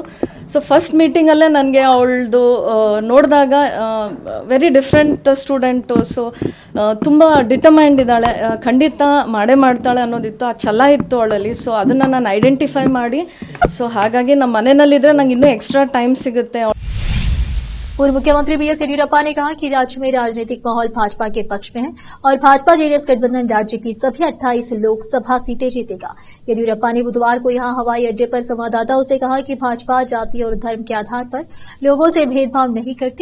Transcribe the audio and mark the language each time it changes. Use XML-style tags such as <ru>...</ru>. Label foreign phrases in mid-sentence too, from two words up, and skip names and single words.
<kn>ಸೊ</kn> <en>first meeting</en> <kn>ನನಗೆ ಅವಳದು ನೋಡಿದಾಗ</kn> <en>very different student.</en> <kn>ಸೊ ತುಂಬ ಡಿಟರ್ಮೈಂಡ್ ಇದ್ದಾಳೆ, ಖಂಡಿತ ಮಾಡೇ ಮಾಡ್ತಾಳೆ ಅನ್ನೋದಿತ್ತು, ಆ ಛಲ ಇತ್ತು ಅವಳಲ್ಲಿ. ಸೊ ಅದನ್ನು ನಾನು ಐಡೆಂಟಿಫೈ ಮಾಡಿ, ಸೊ ಹಾಗಾಗಿ ನಮ್ಮ ಮನೆಯಲ್ಲಿದ್ದರೆ ನಂಗೆ ಇನ್ನೂ</kn> <en>extra time</en> <kn>ಸಿಗುತ್ತೆ.</kn> <hi>पूर्व मुख्यमंत्री बीएस येडियुरप्पा ने कहा कि राज्य में राजनीतिक माहौल भाजपा के पक्ष में है और भाजपा जेडीएस गठबंधन राज्य की सभी 28 लोकसभा सीटें जीतेगा। येडियुरप्पा ने बुधवार को यहां हवाई अड्डे पर संवाददाताओं से कहा कि भाजपा जाति और धर्म के आधार पर लोगों से भेदभाव नहीं करती।</hi>